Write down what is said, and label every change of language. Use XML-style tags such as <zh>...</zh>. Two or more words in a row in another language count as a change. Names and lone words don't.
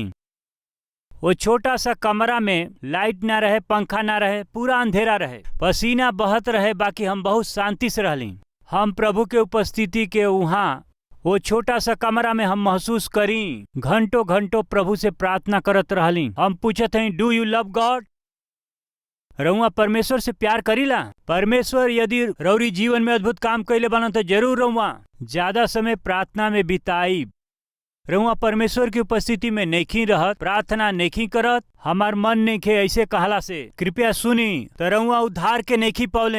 <bho>वो छोटा सा कमरा में लाइट ना रहे, पंखा ना रहे, पूरा अंधेरा रहे, पसीना बहत रहे। बाकी हम बहुत शांति से रहली। हम प्रभु के उपस्थिति के वहाँ वो छोटा सा कमरा में हम महसूस करी। घंटों घंटों प्रभु से प्रार्थना करत रहली। हम पूछत हई,</bho> <en>Do you love God?</en> <bho>रउआ परमेश्वर से प्यार करीला? परमेश्वर यदि रउरी जीवन में अद्भुत काम कैले बना तो जरूर रउआ ज्यादा समय प्रार्थना में बिताई। रउआ परमेश्वर की उपस्थिति में नइखी रहत, प्रार्थना नइखी करत, हमार मन नइखे ऐसे कहला से कृपया सुनी तो रउआ उद्धार के नइखी पौले।</bho>